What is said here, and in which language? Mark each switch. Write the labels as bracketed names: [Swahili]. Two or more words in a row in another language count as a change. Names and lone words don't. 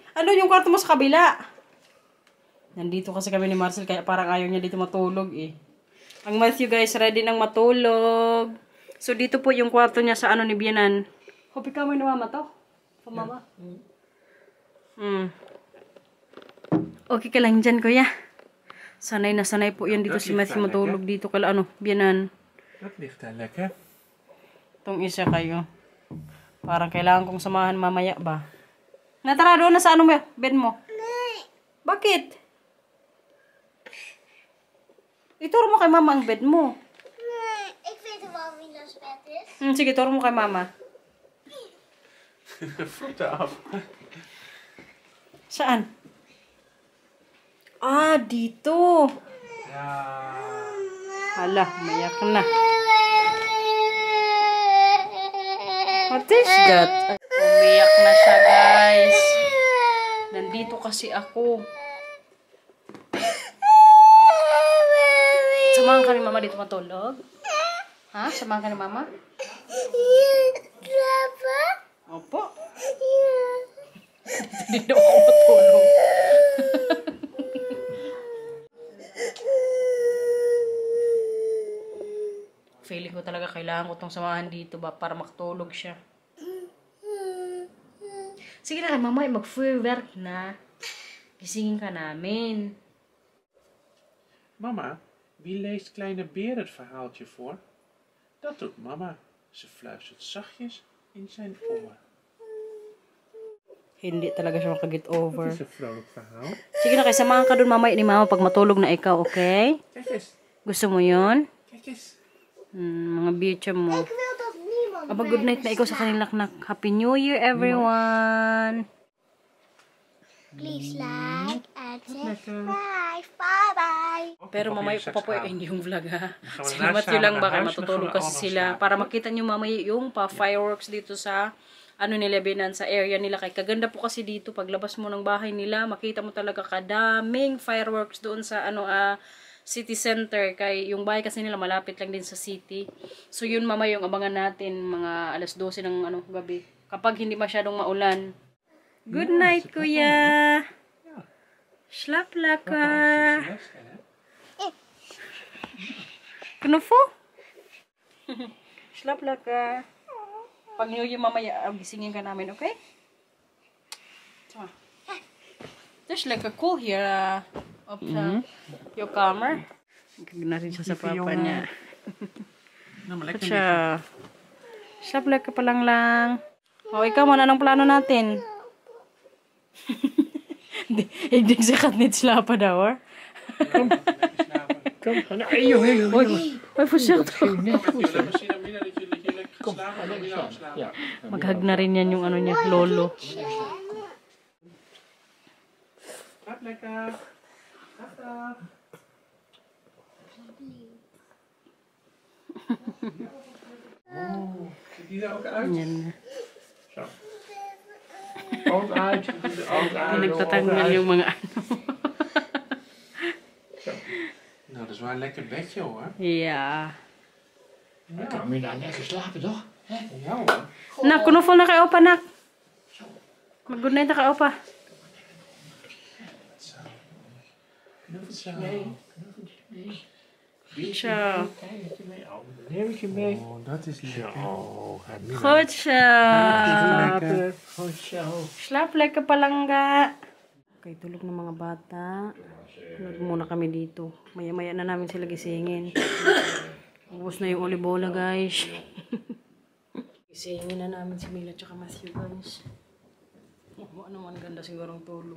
[Filipino] yung kwarto mo sa kabila? Nandito kasi kami ni Marcel, kaya parang ayaw niya dito matulog Ang Matthew, guys, ready nang matulog. So, dito po yung kwarto niya sa ni Bianan. Hope ikaw may mama to? Pamama? Okay ka lang dyan, kuya. Sanay na sanay po yan dito si Matthew matulog dito kala Bianan. [Dutch] Dat ligt daar lekker. [Filipino] Itong isa kayo. Parang kailangan kong samahan mamaya ba? Natara doon na sa bed mo? Bakit? Ituro mo kay mama ang bed mo. [Dutch] Ik weet wel wie Mila's bed is. [Filipino] Sige, turo mo kay mama. [Dutch] Voeten af. [Filipino] Saan? Ah, dito. [Dutch] Ja. [Filipino] Hala, mayak na. [English] What is that? [Filipino] Umiyak na siya, guys. Nandito kasi ako. Samahan ka ni mama dito matulog? Ha? Samahan ka ni mama? Opo. Hindi daw ako matulog. Feeling ko talaga kailangan ko itong samahan dito ba para makatulog siya. Sige na, mama, mag-vuurwerk na. Gisingin ka namin. Mama, [Dutch] wie leest Kleine Beer het verhaaltje voor? Dat doet mama. Ze fluistert zachtjes in zijn oor. [Filipino] Hindi talaga siya makaget over. [Dutch] Het is een vrolijk verhaal. [Filipino] Sige na, kaya samahan ka dun mamaya ni mama pag matulog na ikaw, okay? [Dutch] Kijk eens, [Filipino] Gusto mo yun? [Dutch] kijk eens. [Filipino] Mga bitcha mo. [Dutch] Ik wil dat niemand. [Filipino] Aba, [English] good night [Filipino] na ikaw sa kanila, nak. [English] Happy New Year, everyone! Please like and subscribe. Bye bye. [Filipino] Pero Mag mamaya [Dutch] je [Filipino] pa po [Dutch] straks [Filipino] hindi yung vlog ha. [Dutch] Gaan we [Filipino] Salamat [Dutch] daarna [Filipino] nyo lang [Dutch] samen [Filipino] baka [Dutch] naar huis en dan [Filipino] matutulog [Dutch] gaan we [Filipino] kasi [Dutch] allemaal [Filipino] sila. [Dutch] slapen. [Filipino] Para makita nyo mamaya yung pa-fireworks dito sa ano nila binan sa area nila. Kaya kaganda po kasi dito paglabas mo ng bahay nila, makita mo talaga kadaming fireworks doon sa [English] city center. [Filipino] Kay yung bahay kasi nila malapit lang din sa city. So yun mamaya yung abangan natin mga alas 12 ng gabi. Kapag hindi masyadong maulan. [English] Good night, kuya! [Dutch] Slap lekker! Knuffel? Slap lekker. [Filipino] Pag New Year mamaya, gisingin ka namin, okay? [English] So, it's lekker cool here op your kamer. [Filipino] Kijk na rin siya sa papa niya. [Dutch] Nou, maar Wat lekker [Filipino] siya? [Dutch] Slap lekker [Filipino] pa lang. O, ikaw man, anong plano natin? Hindi sikat [Dutch] niet slapen [Filipino] daw, hoor. [Dutch] Kom, nee, joh, heel, Oy, voorzichtig. net goed, hè. Misschien dan Mina dat je lekker Kom, geslapen ga hebt. lekker Mina staan. geslapen. Ja. [Filipino] Maghag na rin yan yung ano niya, lolo. [Dutch] Slaap lekker. Dag, dag. Oh, ziet die er ook uit? [Filipino] Yan na. [Dutch] Zo. Oog uit. Oog uit. [Filipino] Nagtatanggal yung mga ano. [Dutch] Nou, dat is wel een lekker bedje hoor. [English] Yeah. [Dutch] Dan kan je daar lekker slapen, toch? Hè? Ja hoor. [Filipino] Nak, kunufol na kay Opa, nak. Mag- [English] good night [Filipino] na kay Opa. [Dutch] Zo. Nee. Zo. Kijkertje mee. Oh, een leeuwtje mee. Oh, dat is lekker. Zo, gaat Mina. Goed zo. Slapen. Goed zo. Slaap lekker [Filipino] palangga. Okay, tulog ng mga bata. Tulog muna kami dito. Maya-maya na namin sila gisingin. Ubus na yung olibola, guys. Gisingin na namin si Mila tsaka Matthew, guys. Oh, ano man ganda sigurong tulog.